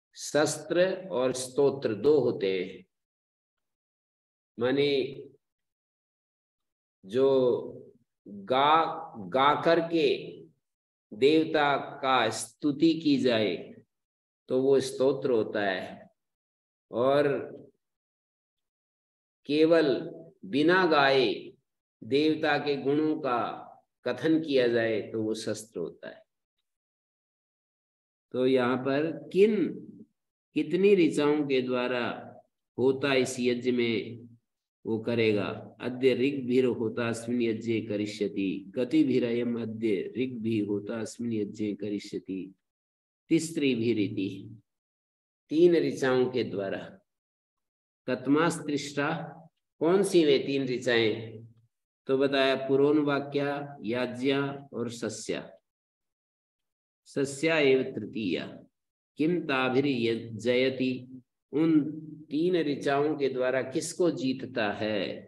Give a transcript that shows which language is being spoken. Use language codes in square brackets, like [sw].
[hi] शस्त्र और स्तोत्र दो होते हैं, माने जो गा करके देवता का स्तुति की जाए तो वो स्तोत्र होता है, और केवल बिना गाए देवता के गुणों का कथन किया जाए तो वो शस्त्र होता है। तो यहाँ पर कितनी ऋचाओं के द्वारा होता इस यज्ञ में वो करेगा। [sa] अद्य ऋग्भिर होता अस्मिन् यज्ञे करिष्यति, कतिभिरयम् अद्य ऋग्भिः होता अस्मिन् यज्ञे करिष्यति। तिस्त्रिभिरिति, [hi] तीन ऋचाओं के द्वारा। [sa] कतमास्त्रिष्टा, [hi] कौन सी वे तीन ऋचाएं? तो बताया पुरोन्वाक्या, याज्ञा और सस्या। [sa] सस्या एव तृतीया। किम ताभिर्जयति, [hi] उन तीन ऋचाओं के द्वारा किसको जीतता है।